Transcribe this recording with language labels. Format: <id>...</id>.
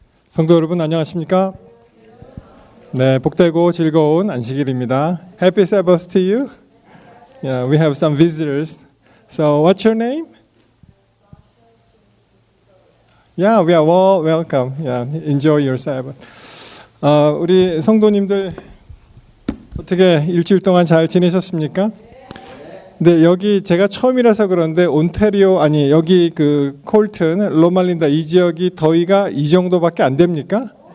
<ko>성도 여러분 안녕하십니까? 네, 복되고 즐거운 안식일입니다.</ko> <en>Happy Sabbath to you. Yeah, we have some visitors. So, what's your name? Yeah, we are all welcome. Yeah, enjoy your Sabbath.</en> <ko>우리 성도님들 어떻게 일주일 동안 잘 지내셨습니까? 네, 여기 제가 처음이라서 그런데 온타리오 아니 여기 그 콜튼, 로말린다 이 지역이 더위가 이 정도밖에 안 됩니까?</ko>